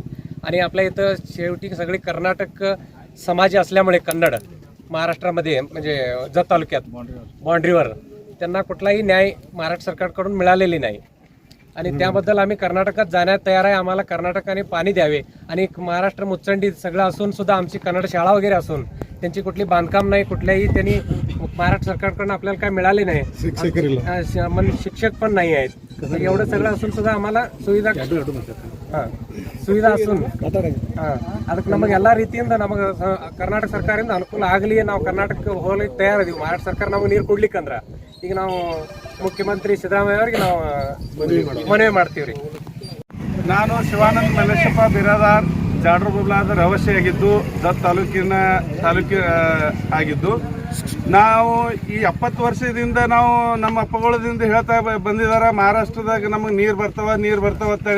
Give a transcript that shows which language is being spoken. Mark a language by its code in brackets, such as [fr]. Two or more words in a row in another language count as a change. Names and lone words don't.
[mr] आणि आपल्या इथं शेवटी सगळी कर्नाटक समाज असल्यामुळे कन्नड महाराष्ट्रामध्ये म्हणजे जत तालुक्यात बाँड्रीवर त्यांना कुठलाही न्याय महाराष्ट्र सरकारकडून मिळालेली नाही आणि त्याबद्दल आम्ही कर्नाटकात जाण्यात तयार आहे। आम्हाला कर्नाटकाने पाणी द्यावे आणि महाराष्ट्र मुचंडी सगळं असून सुद्धा आमची कन्नड शाळा वगैरे असून त्यांची कुठली बांधकाम नाही, कुठल्याही त्यांनी महाराष्ट्र सरकारकडून आपल्याला काय मिळाले नाही, शिक्षक पण नाही आहेत। एवढं सगळं असून सुद्धा आम्हाला सुविधा ಅसूನ್ [kn] ಅದಕ್ಕೆ ನಮಗೆ ಎಲ್ಲ ರೀತಿಯಿಂದ ನಮಗೆ ಕರ್ನಾಟಕ ಸರ್ಕಾರದಿಂದ ಅನುಕೂಲ ಆಗಲಿ। ನಾವು ಕರ್ನಾಟಕಕ್ಕೆ ಹೋಗ್ಲಿಕ್ಕೆ ತಯಾರಿದ್ದೀವಿ। ಮಹಾರಾಷ್ಟ್ರ ಸರ್ಕಾರ ನಮಗೆ ನೀರು ಕೊಡ್ಲಿಕ್ಕಂದ್ರ ಈಗ ನಾವು ಮುಖ್ಯಮಂತ್ರಿ ಸಿದ್ದರಾಮಯ್ಯ ಅವರಿಗೆ ನಾವು ಮನವಿ ಮಾಡ್ತೀವಿ ರೀ। ನಾನು ಶಿವಾನಂದ ಮಲ್ಲೇಶಪ್ಪ ಬಿರಾದಾರ್ ಜಾಡ್ರ ಬೊಬ್ಲಾದ ರಹಸ್ಯಾಗಿದ್ದು ಜತ್ ತಾಲೂಕು ಆಗಿದ್ದು ನಾವು ಈ 70 ವರ್ಷದಿಂದ ನಾವು ನಮ್ಮ ಅಪ್ಪಗಳದಿಂದ ಹೇಳ್ತಾ ಬಂದಿದ್ದಾರೆ ಮಹಾರಾಷ್ಟ್ರದಾಗ ನಮಗೆ ನೀರು ಬರ್ತಾವ ಅಂತೇಳಿ।